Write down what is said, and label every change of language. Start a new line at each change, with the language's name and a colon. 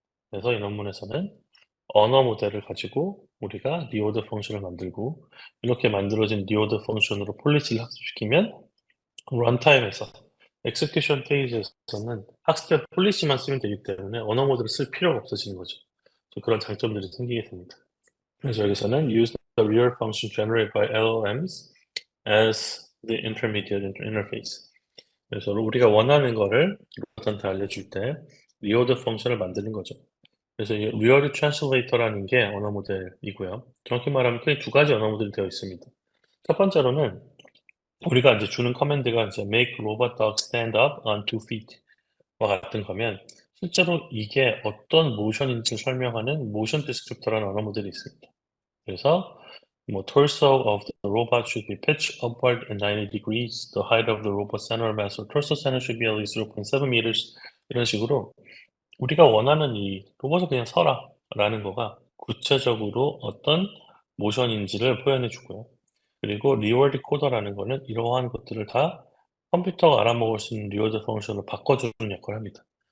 Korean: 그래서 이 논문에서는 언어 모델을 가지고 우리가 리워드 펑션을 만들고 이렇게 만들어진 리워드 펑션으로 폴리시를 학습시키면 런타임에서 execution 페이지에서는 학습된 폴리시만 쓰면 되기 때문에 언어 모델을 쓸 필요가 없어지는 거죠. 그런 장점들이 생기게 됩니다. 그래서 여기서는
English: use the real function generated by LLMs as the intermediate interface.
Korean: 그래서 우리가 원하는 거를 로봇한테 알려줄 때 리워드 펑션을 만드는 거죠. 그래서 이 리얼 트랜슬레이터라는 게 언어 모델이고요. 정확히 말하면 크게 두 가지 언어 모델이 되어 있습니다. 첫 번째로는 우리가 이제 주는 커맨드가 이제
English: make robot dog stand up on 2 feet
Korean: 와 같은 거면 실제로 이게 어떤 모션인지를 설명하는 모션 디스크립터라는 언어 모델이 있습니다.
English: 그래서 뭐 torso of the robot should be pitched upward at 90 degrees. The height of the robot center mass or torso center should be at least 0.7 meters.
Korean: 이런 식으로 우리가 원하는 이 "로봇을 그냥 서라."라는 거가 구체적으로 어떤 모션인지를 표현해 주고요. 그리고 리워드 코더라는 거는 이러한 것들을 다 컴퓨터가 알아먹을 수 있는 리워드 펑션으로 바꿔주는 역할을 합니다.